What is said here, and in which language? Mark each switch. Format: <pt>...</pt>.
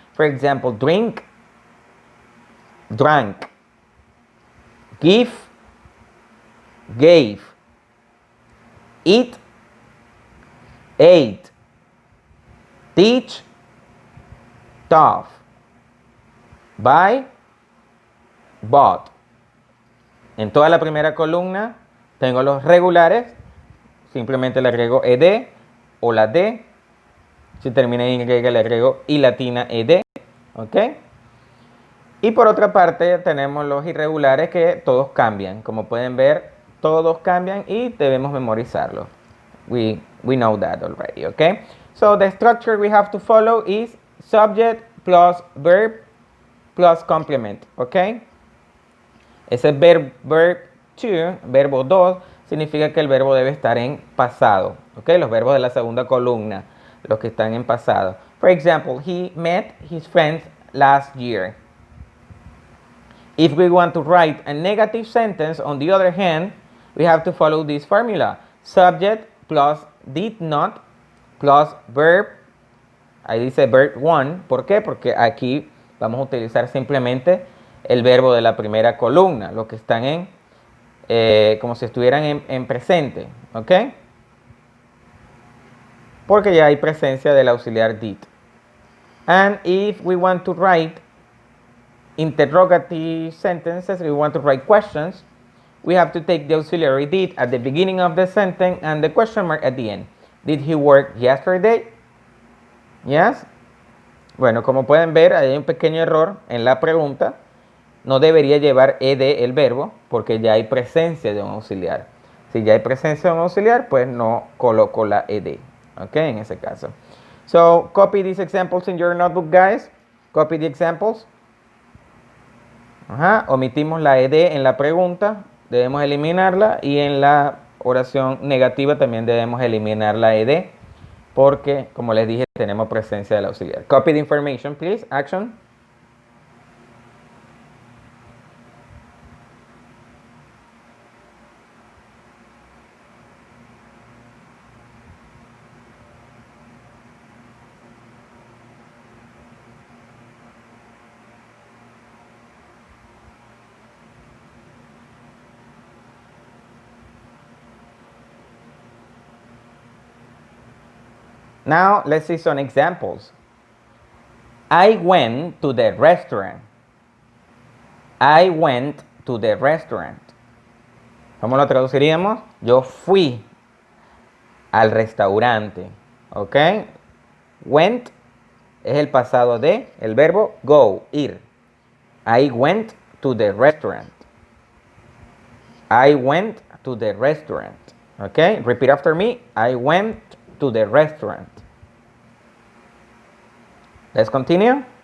<en>For example, drink, drank, give, gave, eat, ate, teach, taught, buy, bought.</en> <es>En toda la primera columna tengo los regulares, simplemente le agrego ed o la d. Si termina en y le agrego y latina ed, ¿ok? Y por otra parte tenemos los irregulares que todos cambian. Como pueden ver, todos cambian y debemos memorizarlos.</es> <en>We know that already, okay? So the structure we have to follow is subject plus verb plus complement, okay?</en> <es>Ese verb 2, verbo 2, significa que el verbo debe estar en pasado, okay? Los verbos de la segunda columna, los que están en pasado.</es> <en>For example, he met his friends last year. If we want to write a negative sentence, on the other hand, we have to follow this formula. Subject plus did not plus verb.</en> <es>Ahí dice verb 1. ¿Por qué? Porque aquí vamos a utilizar simplemente el verbo de la primera columna, los que están como si estuvieran en presente, ¿ok? Porque ya hay presencia del auxiliar did.</es> <en>And if we want to write interrogative sentences, we want to write questions, we have to take the auxiliary did at the beginning of the sentence and the question mark at the end. Did he work yesterday? Yes.</en> <es>Bueno, como pueden ver, hay un pequeño error en la pregunta. No debería llevar ed el verbo porque ya hay presencia de un auxiliar. Si ya hay presencia de un auxiliar, pues no coloco la ed. Ok, en ese caso.</es> <en>So, copy these examples in your notebook, guys. Copy the examples.</en> <es>Omitimos la ed en la pregunta, debemos eliminarla, y en la oración negativa también debemos eliminar la ed porque, como les dije, tenemos presencia del auxiliar.</es> <en>Copy the information, please. Action. Now, let's see some examples. I went to the restaurant. I went to the restaurant.</en> <es>¿Cómo lo traduciríamos? Yo fui al restaurante. ¿Ok? Went es el pasado de el verbo go, ir.</es> <en>I went to the restaurant. I went to the restaurant. ¿Ok? Repeat after me. I went to the restaurant. Let's continue.</en>